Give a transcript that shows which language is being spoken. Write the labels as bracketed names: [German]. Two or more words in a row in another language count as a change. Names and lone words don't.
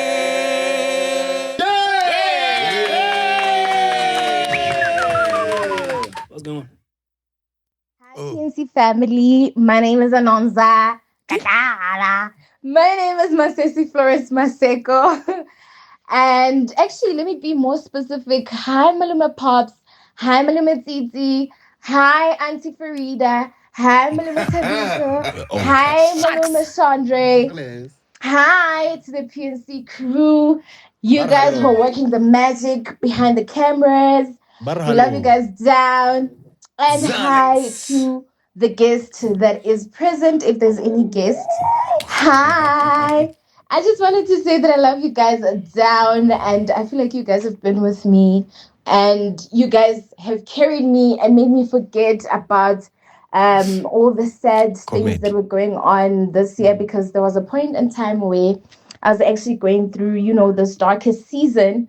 [English] What's going on? Hi, PNC family. My name is Anonza. Kakara. My name is Masesi Flores Maseko. And actually, let me be more specific. Hi, Mpho Popps. Hi, Malume Tsitsi. Hi, Auntie Farieda. Hi, Malume Thabng. Hi, Malume Chandre. Hi to the PNC crew. You guys who are working the magic behind the cameras. We love you guys down. And hi to the guest that is present, if there's any guest. Hi. I just wanted to say that I love you guys down, and I feel like you guys have been with me, and you guys have carried me and made me forget about all the sad things that were going on this year, because there was a point in time where I was actually going through, this darkest season.